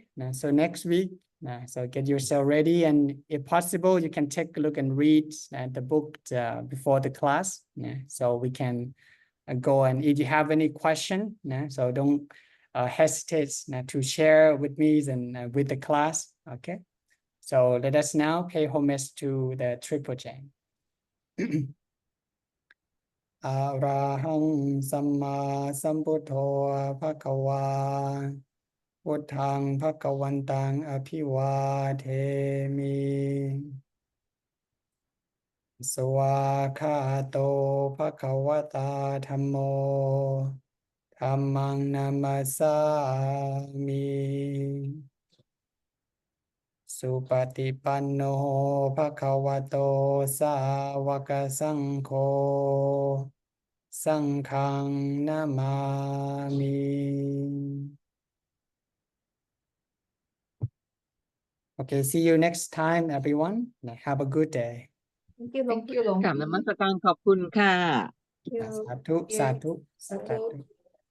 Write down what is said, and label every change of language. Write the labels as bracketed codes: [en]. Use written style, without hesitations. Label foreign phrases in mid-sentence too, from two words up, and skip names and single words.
[en] So next week, so get yourself ready, and if possible, you can take a look and read the book before the class. So we can go, and if you have any question, so don't hesitate to share with me and with the class. Okay, so let us now pay homage to the Triple Chain. [pi] Arahang Samma Sambuddho Bhagava Buddhang Bhagavantang Abhivademi Swakhato Bhagavata Dhammo Dhammang Namasami Supatipanno Bhagavato Sāvaka Saṅkho Saṅghang Namami. [en] Okay, see you next time, everyone. Have a good day. Thank you, [th] หลวง [en] Thank [th] พี่ [en] you หลวง [th] กราบน พี่ มัสการขอบคุณค่ะ [en] Thank you. [pi] Sadhu, sadhu, Sadhu. sadhu.